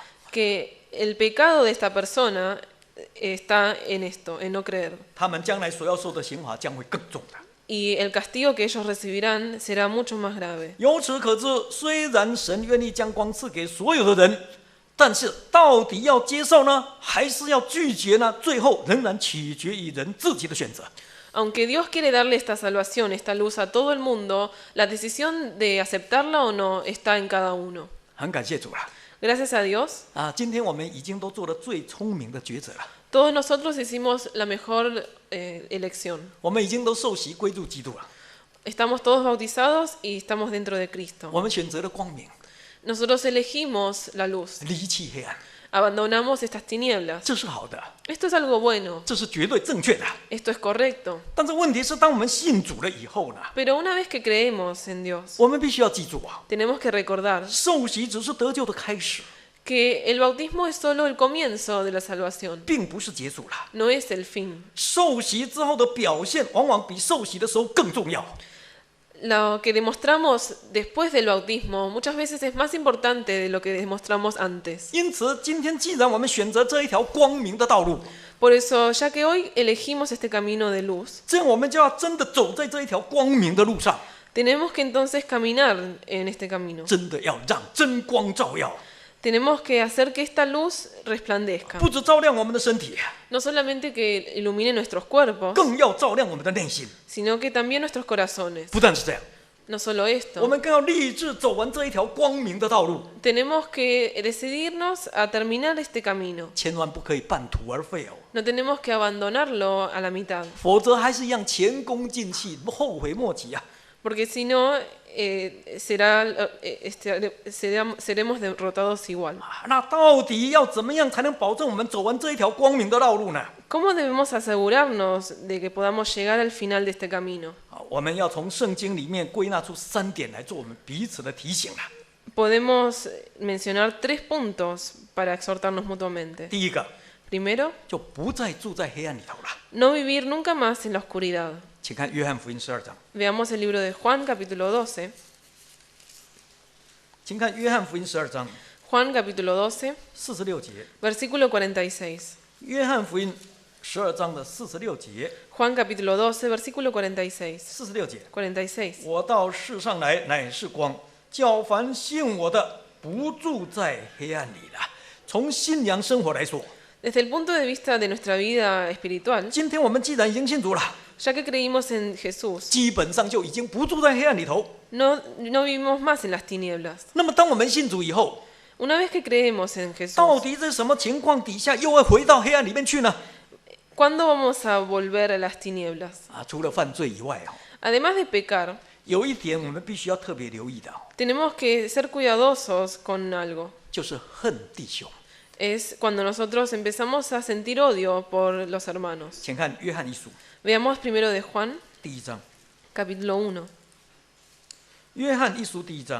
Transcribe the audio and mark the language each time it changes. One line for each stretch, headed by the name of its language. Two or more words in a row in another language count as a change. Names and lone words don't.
Spanish: que el pecado de esta persona está en esto, en no creer.
Chinese: 他们将来所要受的刑罚将会更重的。
Spanish: Y el castigo que ellos recibirán será mucho más grave.
Chinese: 由此可知，虽然神愿意将光赐给所有的人，但是到底要接受呢，还是要拒绝呢？最后仍然取决于人自己的选择。
Spanish: Aunque Dios quiere darle esta salvación, esta luz a todo el mundo, la decisión de aceptarla o no está en cada uno.
Chinese: 很感谢主了
Spanish: Gracias a Dios, 啊！
Chinese: 今天我们已经都做了最聪明的抉择了，
Spanish: todos nosotros hicimos la mejor elección.
Chinese: 我们已经都受洗归入基督了，
Spanish: Estamos todos bautizados y estamos dentro de Cristo.
Chinese: 我们选择了光明，
Spanish: Nosotros elegimos la luz,
Chinese: 离弃黑暗，
Spanish: abandonamos estas tinieblas.
Chinese: 这是好的，
Spanish: Esto es algo bueno,
Chinese: 这是绝对正确的。
Spanish: esto es correcto.
Chinese: 但是问题是，当我们信主了以后呢，
Spanish: Pero una vez que creemos en Dios,
Chinese: 我们必须要记住啊，
Spanish: tenemos que recordar
Chinese: 受洗只是得救的开始，
Spanish: que el bautismo es solo el comienzo de la salvación,
Chinese: 并不是结束了。
Spanish: no es el fin.
Chinese: 受洗之后的表现，往往比受洗的时候更重要。
Spanish: Lo que demostramos después del bautismo muchas veces es más importante de lo que demostramos antes.
Chinese: 因此，今天既然我们选择这一条光明的道路，
Spanish: Por eso, ya que hoy elegimos este camino de luz,
Chinese: 这样我们就要真的走在这一条光明的路上，
Spanish: tenemos que entonces caminar en este camino.
Chinese: 真的要让真光照耀，
Spanish: Tenemos que hacer que esta luz resplandezca.
Chinese: 不止照亮我们的身体，
Spanish: No solamente que ilumine nuestros cuerpos,
Chinese: 更要照亮我们的内心。
Spanish: sino que también nuestros corazones.
Chinese: 不但是这样，
Spanish: No solo
Chinese: 我
Spanish: esto,
Chinese: 们更要立志走完这一条光明的道路，
Spanish: tenemos que decidirnos a terminar este camino.
Chinese: 千万不可以半途而废哦，
Spanish: No tenemos que abandonarlo a la mitad,
Chinese: 否则还是一样前功尽弃，后悔莫及啊！
Spanish: porque si no, seremos derrotados igual.
Chinese: 那到底要怎么样才能保证我们走完这一条光明的道路呢？
Spanish: ¿Cómo debemos asegurarnos de que podamos llegar al final de este camino?
Chinese: 我们要从圣经里面归纳出3点来做我们彼此的提醒了。
Spanish: Podemos mencionar 3 puntos para exhortarnos mutuamente.
Chinese: 第一个，
Spanish: Primero,
Chinese: 就不再住在黑暗里头了。
Spanish: no vivir nunca más en la oscuridad.
Chinese: 请看约翰福音12章，
Spanish: Veamos el libro de Juan, capítulo 12.
Chinese: 请看约翰福音12章
Spanish: Juan, capítulo 12,
Chinese: 46 节，
Spanish: versículo 46.
Chinese: 约翰福音12章的46节
Spanish: Juan, capítulo 12, versículo 46.
Chinese: ，46 节，
Spanish: 46.
Chinese: 我到世上来乃是光，叫凡信我的不住在黑暗里了。从信仰生活来说，
Spanish: Desde el punto de vista de nuestra vida espiritual,
Chinese: 今天我们既然已经信主了，
Spanish: ya que creímos en Jesús,
Chinese: 基本上就已经不住在黑暗里头。
Spanish: no vivimos más en las tinieblas.
Chinese: 那么，当我们信主以后，
Spanish: Una vez que creemos en
Chinese: 到
Spanish: Jesús,
Chinese: 底在什么情况底下又会回到黑暗里面去呢？
Spanish: ¿cuándo vamos a volver a las tinieblas?
Chinese: 除了犯罪以外
Spanish: Además de pecar,
Chinese: 有一点我们必须要特别留意的，
Spanish: tenemos que ser cuidadosos con algo.
Chinese: 就是恨弟兄。
Spanish: Es cuando nosotros empezamos a sentir odio por los hermanos.
Chinese: 请看约翰一书
Spanish: Veamos primero de Juan,
Chinese: 第1章
Spanish: capítulo 1.
Chinese: 约翰一书第1章